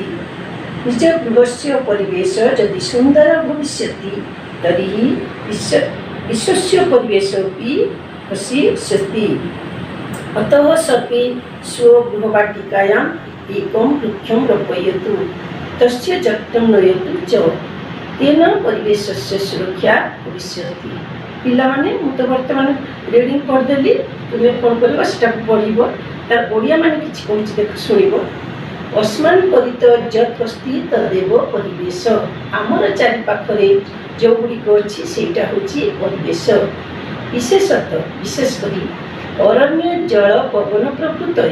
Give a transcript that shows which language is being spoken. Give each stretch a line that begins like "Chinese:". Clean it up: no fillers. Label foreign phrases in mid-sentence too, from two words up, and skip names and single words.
Sanskrit: निजगृहस्य परिवेशः यदि सुन्दरः भविष्यति तर्हि विश्वस्य परिवेशोऽपि हसिष्यति। अतः सर्वे स्वगृहवाटिकायाम् एकं वृक्षं रोपयतु, तस्य जत्नं नयतु च, तेन परिवेशस्य सुरक्षा भविष्यति।
Odia: पिलामाने, ମୁଁ ତ ବର୍ତ୍ତମାନ ରିଡ଼ିଂ କରିଦେଲି। ତୁମେ କ'ଣ କରିବ, ସେଟାକୁ ପଢ଼ିବ। ତାର ଓଡ଼ିଆ ମାନେ କିଛି କହୁଛି, ଦେଖ, ଶୁଣିବ।
Sanskrit: ଅସ୍ମାନ୍ ପରିତ ଯତ୍ ଅସ୍ତି ତଦେବ ପରିବେଶ।
Odia: ଆମର ଚାରିପାଖରେ ଯେଉଁଗୁଡ଼ିକ ଅଛି ସେଇଟା ହେଉଛି ପରିବେଶ। ବିଶେଷତଃ, ବିଶେଷ କରି ଅରଣ୍ୟ ଜଳ ପବନ ପ୍ରଭୃତୟ।